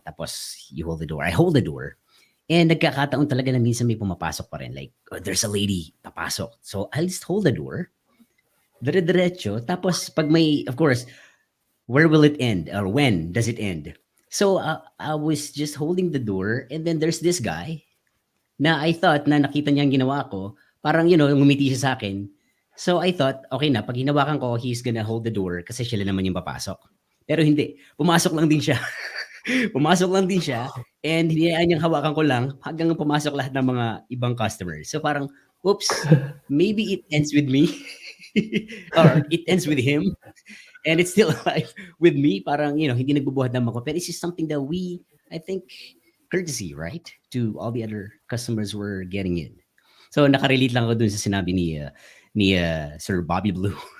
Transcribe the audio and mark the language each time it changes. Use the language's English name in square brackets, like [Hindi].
[English] Tapos you hold the door. I hold the door. And [Filipino] nagkakataon talaga na minsan may pumapasok pa rin. [English] Like, there's a lady papasok. So I'll just hold the door. Dire-diretso. Tapos pag may, of course, where will it end? Or when does it end? So I was just holding the door and then there's this guy na I thought na [Filipino] nakita niya ang ginawa ko. Parang, ngumiti siya sa akin. [English] So I thought, okay na, [Filipino] pag hinawakan ko, [English] he's gonna hold the door [Filipino] kasi siya naman yung papasok. Pero hindi. Pumasok lang din siya. Pumasok lang din siya and hinayaan niyang hawakan ko lang hanggang pumasok lahat ng mga ibang customers. [English] So parang, oops, maybe it ends with me. Or it ends with him. And it's still alive with me. Parang, [Filipino] hindi nagbubuhat ng ako. [English] But it's just something that I think, courtesy, right? To all the other customers we're getting in. [Filipino] So, nakarelate lang ako dun sa sinabi ni Sir Bobby Blue.